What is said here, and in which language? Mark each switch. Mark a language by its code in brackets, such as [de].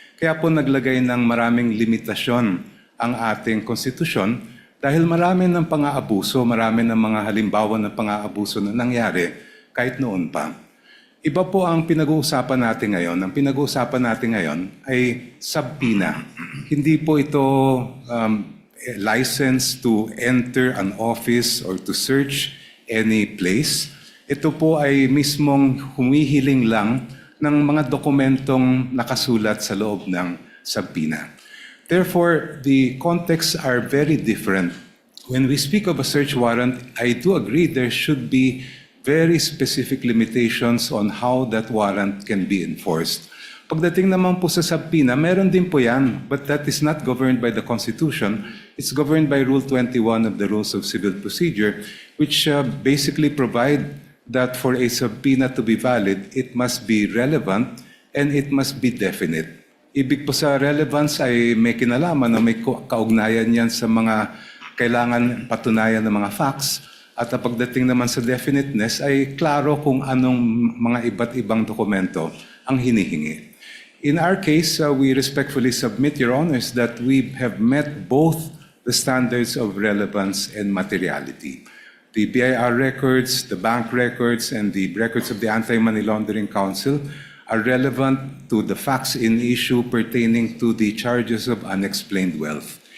[tl] Kaya po naglagay ng maraming limitasyon ang ating konstitusyon dahil marami ng pang-aabuso, marami ng mga halimbawa ng pang-aabuso na nangyari kahit noon pa. Iba po ang pinag-uusapan natin ngayon. Ang pinag-uusapan natin ngayon ay subpoena. Hindi po ito [en] license to enter an office or to search any place. [tl] Ito po ay mismong humihiling lang ng mga dokumentong nakasulat sa loob ng subpoena. [en] Therefore, the contexts are very different. When we speak of a search warrant, I do agree there should be very specific limitations on how that warrant can be enforced. [tl] Pagdating naman po sa subpoena, meron din po yan, [en] but that is not governed by the Constitution. It's governed by Rule 21 of the Rules of Civil Procedure, which basically provide that for a subpoena to be valid, it must be relevant and it must be definite. [tl] Ibig po sa relevance ay may kinalaman na may kaugnayan yan sa mga kailangan patunayan ng mga facts. At ang pagdating naman sa definiteness ay klaro kung anong mga iba't ibang dokumento ang hinihingi. [en] In our case, we respectfully submit, Your Honors, that we have met both the standards of relevance and materiality. The BIR records, the bank records, and the records of the Anti-Money Laundering Council are relevant to the facts in issue pertaining to the charges of unexplained wealth.